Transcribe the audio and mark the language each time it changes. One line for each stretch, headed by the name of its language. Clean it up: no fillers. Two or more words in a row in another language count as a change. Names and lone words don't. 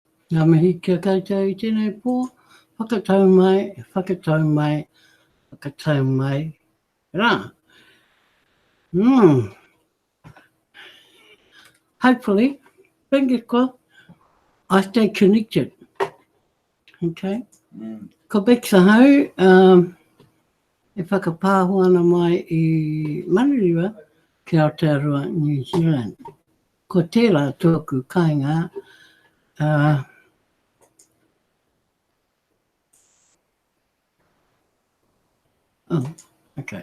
Māori: Ngā mihi kia koutou I tēnei pō, whakatau mai, rā. Mm.
English: Hopefully, fingers crossed, I stay connected. Okay?
Māori: Ko Bexa hau, e whakapāho ana mai I Manurewa ki Aotearoa, New Zealand. Ko tērā tōku kāinga,
English: oh, okay.